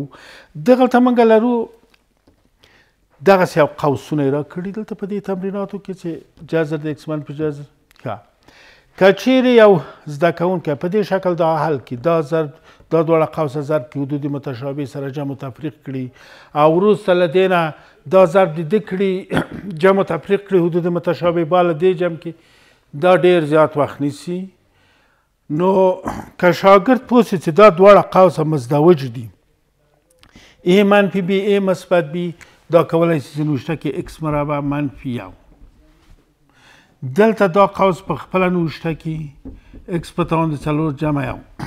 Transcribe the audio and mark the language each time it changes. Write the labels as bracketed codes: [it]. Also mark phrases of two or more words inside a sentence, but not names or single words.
[ps] دغلته موږ لرو دغسې یو قوسونه یې راکړي دلته په دې تمریناتو کې چې جذر د اکس منفي جذر که چیرې یو زده کوونکی په دې شکل دا حل کړي دا دواړه قوسه ضرب کړي حدود متشابه سره جمع و تفریق کړي او وروسته له دې نه دا ضرب د ده کړي جمع و تفریق کړي حدود متشابه با له دې جمع کړي دا ډېر زیات وخت نیسي. نو که شاګرد پوه شي چې دا دواړه قوسه مزدوج دي ا منفي بي ا مثبت بي دا کولی شي چې نوشته کې اکس مربع منفي یو دلته دا قوس په خپله نوشته کې اکس په توان د 4 جمع یو